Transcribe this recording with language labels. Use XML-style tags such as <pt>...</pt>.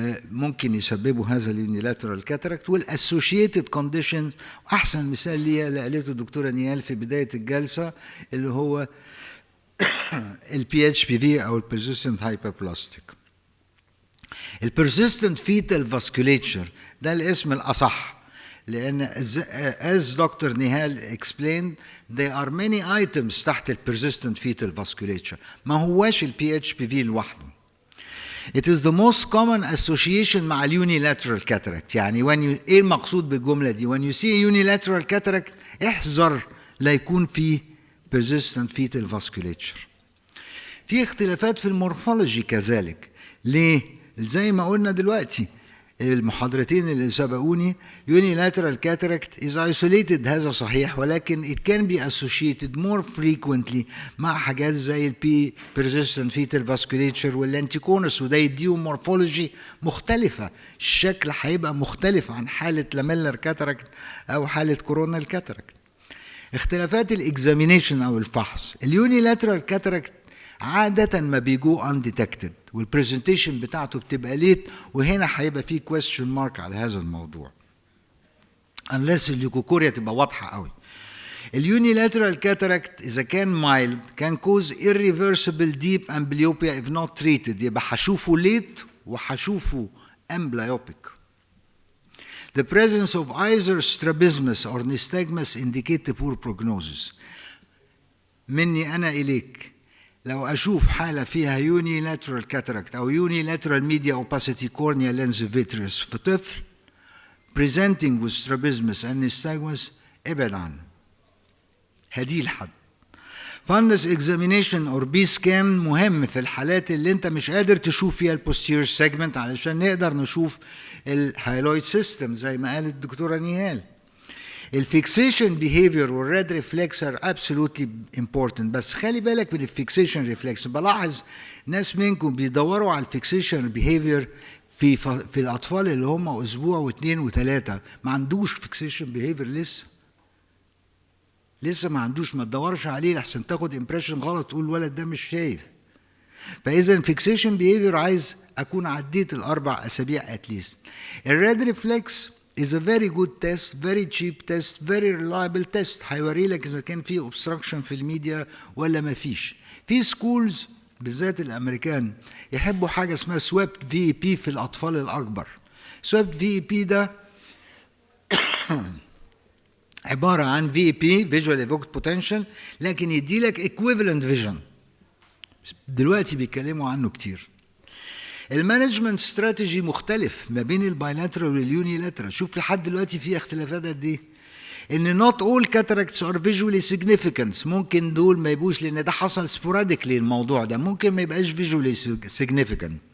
<ar>ممكن يسببوا هذا اليونيلاترال كاتاراكت. والاسوشيتد كونديشنز احسن مثال ليها اللي قالته الدكتوره نيال في بدايه الجلسه اللي هو البي اتش بي في او البيرسيستنت هايبربلاستيك. البيرسيستنت فيتال فاسكوليتشر ده الاسم الاصح، لان</ar> <en>as Dr. Nihal explained there are many items</en> <ar>تحت البيرسيستنت فيتال فاسكوليتشر، ما هواش البي اتش بي في لوحده.</ar> <en>It is the most common association</en> <ar>مع</ar> <en>unilateral cataract.</en> <ar>يعني ايه المقصود بالجمله دي؟</ar> <en>when you see unilateral cataract</en> <ar>احذر لا يكون فيه persistent fetal vasculature. في اختلافات في المورفولوجي كذلك. ليه؟ زي ما قلنا دلوقتي المحاضرتين اللي سبقوني</ar> <en>unilateral cataract is isolated،</en> <ar>هذا صحيح، ولكن</ar> <en>it can be associated more frequently</en> <ar>مع حاجات زي البي persistent fetal vasculature واللنتيكونس، وده يديهم مورفولوجي مختلفة، الشكل هيبقى مختلف عن حالة لاميلر كاتاراكت أو حالة كورونال كاتاراكت. اختلافات الاكزامينيشن أو الفحص، اليونيلاترال كاتاراكت عادة ما بيجو undetected والبرزنتيشن بتاعته بتبقى ليت، وهنا هيبقى فيه question mark على هذا الموضوع unless الليكوكوريا تبقى واضحة قوي. اليونيلاترال كاتاراكت إذا كان</ar> <en>mild can cause irreversible deep amblyopia if not treated،</en> <ar>يبقى هشوفه ليت وهشوفه</ar> <en>amblyopia. The presence of either strabismus or nystagmus indicate a poor prognosis.</en> <ar>مني أنا إليك، لو أشوف حالة فيها unilateral cataract أو unilateral media opacity cornea lens vitreous في طفل</ar> <en>presenting with strabismus and nystagmus</en> <ar>ابعد عنه. هدي الحد. fundus examination or B-scan مهم في الحالات اللي أنت مش قادر تشوف فيها posterior segment علشان نقدر نشوف الهايلويد سيستم زي ما قالت الدكتورة نيهال. الفيكسيشن بيهيفير والريد ريفلكس</ar> <en>are absolutely important,</en> <ar>بس خلي بالك من الفيكسيشن ريفلكس. بلاحظ ناس منكم بيدوروا على الفيكسيشن بيهيفير في الاطفال اللي هم اسبوع واثنين وثلاثه، ما عندوش فيكسيشن بيهيفير لسه ما عندوش، ما تدورش عليه لحسن تاخد امبريشن غلط تقول الولد ده مش شايف. فاذا الفيكسيشن بيهيفير عايز اكون عديت الاربع اسابيع اتليست.</ar> <en>الريد reflex is a very good test, very cheap test, very reliable test.</en> <ar>هيوري لك اذا كان في obstruction في الميديا ولا ما فيش. في سكولز بالذات الامريكان يحبوا حاجه اسمها swept VEP في الاطفال الاكبر. swept VEP ده عباره عن VEP visual evoked potential، لكن يدي لك equivalent vision. دلوقتي بيتكلموا عنه كتير. المانجمنت استراتيجي مختلف ما بين البايلاترال واليونيلاترال. شوف لحد دلوقتي في اختلافات قد ايه. ان</ar> <en>not all cataracts are visually significant،</en> <ar>ممكن دول ما يبقوش لان ده حصل sporadically، الموضوع ده ممكن ما يبقاش</ar> <en>visually significant.</en>